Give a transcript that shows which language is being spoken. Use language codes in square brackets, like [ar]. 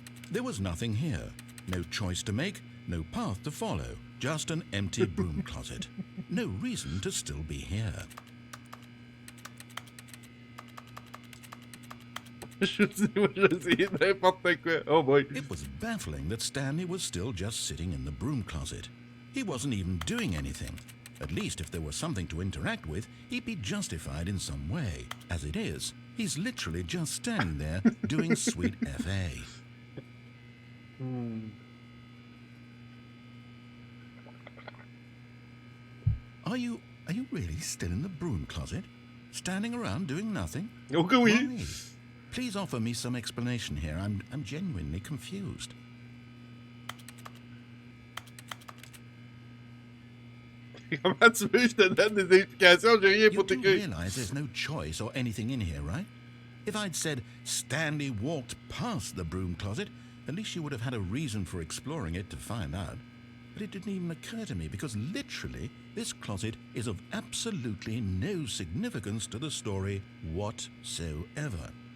[en] There was nothing here. No choice to make, no path to follow, just an empty broom closet. No reason to still be here. [fr] Je essayé n'importe quoi. [en] Oh boy. It was baffling that Stanley was still just sitting in the broom closet. He wasn't even doing anything. At least if there was something to interact with, he'd be justified in some way. As it is, he's literally just standing there doing sweet FA. Are you really still in the broom closet? Standing around doing nothing? [fr] Ok, oui. [en] Why? Please offer me some explanation here. I'm genuinely confused. [fr] Comment tu veux que je te donne des explications? J'ai rien pour [en] do [fr] t'écrire. [en] realize there's no choice or anything in here, right? If I'd said Stanley walked past the broom closet, at least you would have had a reason for exploring it to find out. But it didn't even occur to me because literally this closet is of absolutely no significance to the story whatsoever.